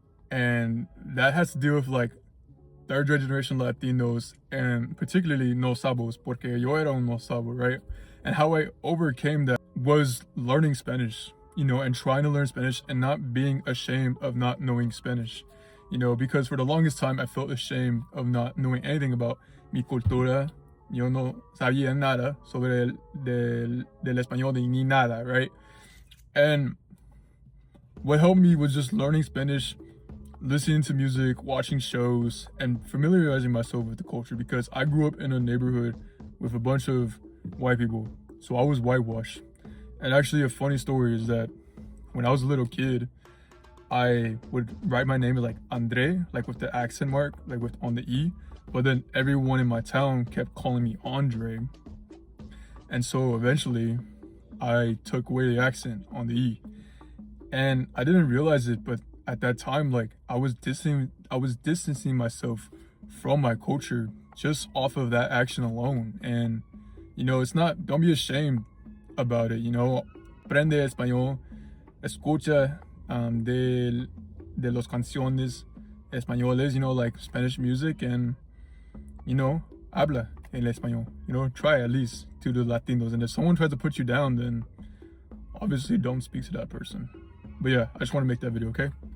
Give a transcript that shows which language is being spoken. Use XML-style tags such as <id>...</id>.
<en>And that has to do with like third generation Latinos and particularly No Sabos,</en> <es>porque yo era un No Sabo,</es> <en>right? And how I overcame that was learning Spanish, and trying to learn Spanish and not being ashamed of not knowing Spanish, because for the longest time I felt ashamed of not knowing anything about</en> <es>mi cultura. Yo no sabía nada sobre del español ni nada, right?</es> <en>And what helped me was just learning Spanish, listening to music, watching shows, and familiarizing myself with the culture, because I grew up in a neighborhood with a bunch of white people. So I was whitewashed. And actually a funny story is that when I was a little kid, I would write my name as like Andre, like with the accent mark, like with on the E. But then everyone in my town kept calling me Andre. And so eventually I took away the accent on the E. And I didn't realize it, but at that time, like I was distancing myself from my culture just off of that action alone. And don't be ashamed about it.</en> <es>Aprende español, escucha de los canciones españoles,</es> <en>like Spanish music,</en> <es>and habla el español.</es> <en>Try at least to the Latinos. And if someone tries to put you down, then obviously don't speak to that person. But yeah, I just want to make that video, okay?</en>